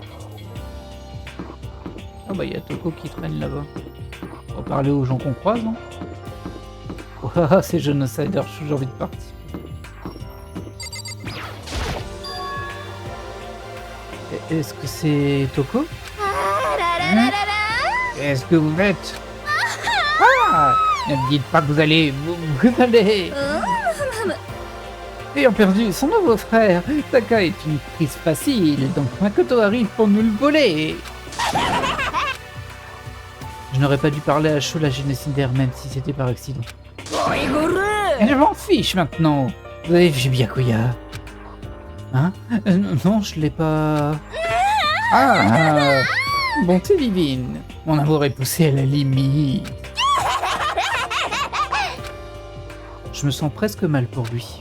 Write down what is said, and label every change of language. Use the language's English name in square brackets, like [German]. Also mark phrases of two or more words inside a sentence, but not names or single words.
[French] Ah bah il y a Toko qui traîne là-bas. On va parler aux gens qu'on croise, non? Oh, c'est Genocider, j'ai envie de partir. Est-ce que c'est Toko? あららららら Qu'est-ce que vous faites? Ah! Ne me dites pas que vous allez... Vous allez... Ayant perdu son nouveau frère, Taka est une prise facile, donc Makoto arrive pour nous le voler. Je n'aurais pas dû parler à Shola Genocider même si c'était par accident. おいごる Je m'en fiche maintenant. Vous avez vu Byakuya? Hein? Non, je l'ai pas... Ah! Bonté divine. Mon amour est poussé à la limite. Je me sens presque mal pour lui.